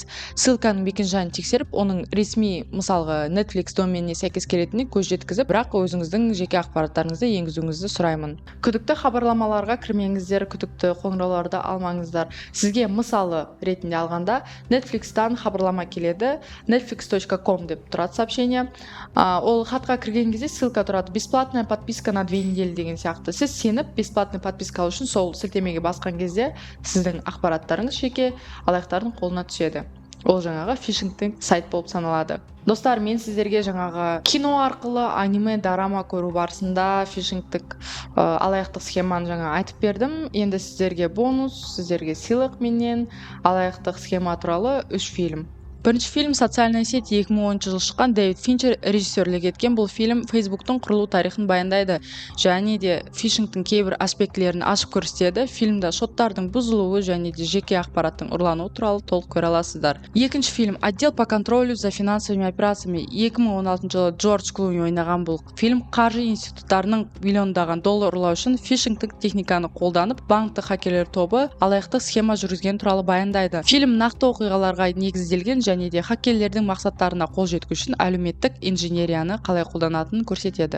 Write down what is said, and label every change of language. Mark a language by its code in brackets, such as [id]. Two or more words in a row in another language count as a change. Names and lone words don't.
[kk] Ссылканың мекен-жайын тексеріп, оның ресми, мысалға Netflix доменіне сәйкес келетініне көз жеткізіп, бірақ өзіңіздің жеке ақпараттарыңызды енгізуіңізді сұраймын. Күдікті хабарламаларға кірмеңіздер, күдікті қоңырауларды алмаңыздар. Сізге мысалы ретінде алғанда Netflix-тан хабарлама келеді. Netflix.com деп тұрады сообщение. Ол хатқа кірген кезде ссылка тұрады: [ru] бесплатная подписка на 2 недели [kk] деген сияқты. Сіз сеніп [ru] бесплатный подписка [kk] алу үшін сол сілтемеге басқан кезде сіздің ақпараттарыңыз жеке алаяқтардың қолына түседі. Ол жаңағы фишингтік сайт болып саналады. Достар, мен сіздерге жаңағы кино арқылы аниме, драма көру барысында фишингтік алаяқтық схеманы жаңа айтып бердім. Енді сіздерге бонус, сіздерге сыйлық менен алаяқтық схема туралы 3 фильм. Бірінші фильм «Социальная сеть» 2010 жылы шыққан, Дэвид Финчер режиссерлік еткен. Бұл фильм Фейсбуктың құрылу тарихын баяндайды және де фишингтің кейбір аспектілерін ашып көрсетеді. Фильмда шоттардың бұзылуы және де жеке ақпараттың ұрлануы туралы толық көре аласыздар. Екінші фильм «Отдел по контролю за финансовыми операциями» 2016 жылы Джордж Клуни ойнаған. Бұл фильм қаржы институттарының миллиондаған доллар ұрлау үшін фишингтік техниканы қолданып, банкті хакерлер тобы алаяқтық схема жүргізген туралы баяндайды. Фильм нақты оқиғаларға негізделген және де хакерлердің мақсаттарына қол жеткізу үшін әлеуметтік инженерияны қалай қолданатынын көрсетеді.